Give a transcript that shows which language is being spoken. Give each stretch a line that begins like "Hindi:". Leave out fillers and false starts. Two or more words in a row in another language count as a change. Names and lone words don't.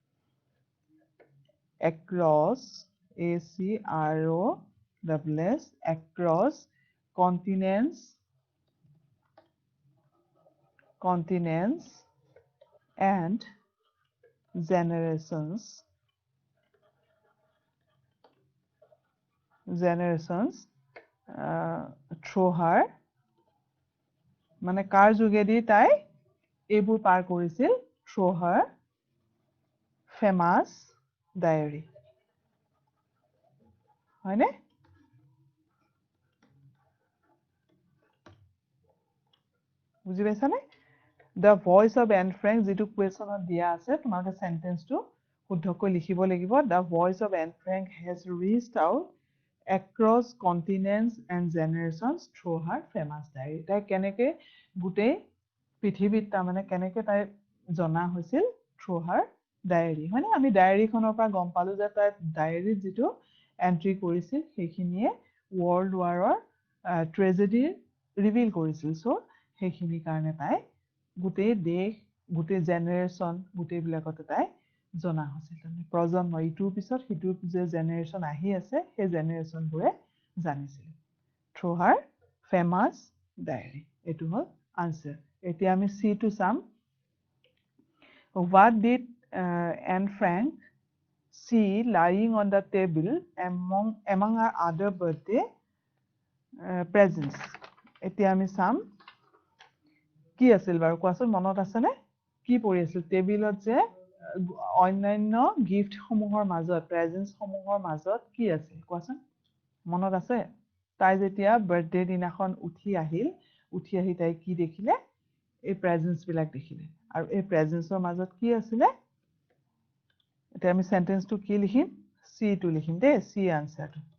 English: across across continents and generations through her
Assamese: মানে কাৰ যোগেদি তাই এইবোৰ পাৰ কৰিছিল
English: through her famous diary
Assamese: হয়নে বুজি পাইছানে
English: the voice of Anne Frank
Assamese: যেটো কোৱেশ্যনত দিয়া আছে তোমালোকে সেন্টেন্সটো শুদ্ধকৈ লিখিব লাগিব
English: the voice of Anne Frank has reached out across continents and generations through her famous diary
Assamese: তাই কেনেকৈ গুটেই পৃথিৱীত তাৰমানে কেনেকৈ তাই জনা হৈছিল
English: through her diary
Assamese: হয়নে আমি ডায়েৰীখনৰ পৰা গম পালো যে তাই ডায়েৰীত যেটো এন্ট্ৰি কৰিছিল সেইখিনিয়ে
English: world warৰ tragedy reveal
Assamese: কৰিছিল সো সেইখিনি কাৰণে তাই গুটেই দেশ গুটেই জেনাৰেশন গুটেই বিলাকতে তাই জনা হৈছিল তাৰমানে প্ৰজন্ম ইটোৰ পিছত সিটোৰ যে জেনাৰেশন আহি আছে সেই জেনাৰেশন বোৰে জানিছিল
English: through her famous diary
Assamese: এটো হল আনসাৰ এতিয়া আমি সি টু চাম
English: what did Anne Frank see lying on the table among her other birthday presents
Assamese: এতিয়া আমি চাম কি আছিল বাৰু কোৱাচোন মনত আছে নে কি পৰি আছিল টেবিলত যে অন্যান্য গিফট সমূহৰ মাজত প্ৰেজেন্টস সমূহৰ মাজত কি আছিল কোৱাচোন মনত আছে তাই যেতিয়া বাৰ্থডে দিনাখন উঠি আহি তাই কি দেখিলে এই প্ৰেজেন্টস বিলাক দেখিলে আৰু এই প্ৰেজেন্টসৰ মাজত কি আছিল এতিয়া আমি সেন্টেন্সটো কি লিখিম সি টু লিখিম দে সি আনসাৰটো